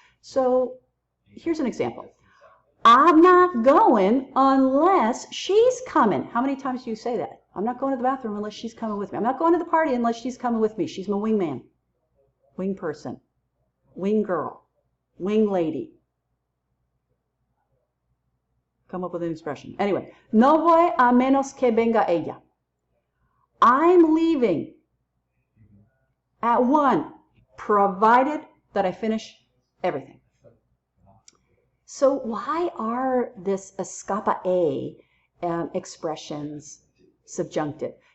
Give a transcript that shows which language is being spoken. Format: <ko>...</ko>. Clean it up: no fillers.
<en>So here's an example. I'm not going unless she's coming. How many times do you say that? I'm not going to the bathroom unless she's coming with me. I'm not going to the party unless she's coming with me. She's my wingman, wing person, wing girl, wing lady. Come up with an expression.</en> <es>Anyway, no voy a menos que venga ella.</es> <en>I'm leaving at 1, provided that I finish everything. So why are this escapa A expressions subjunctive?</en>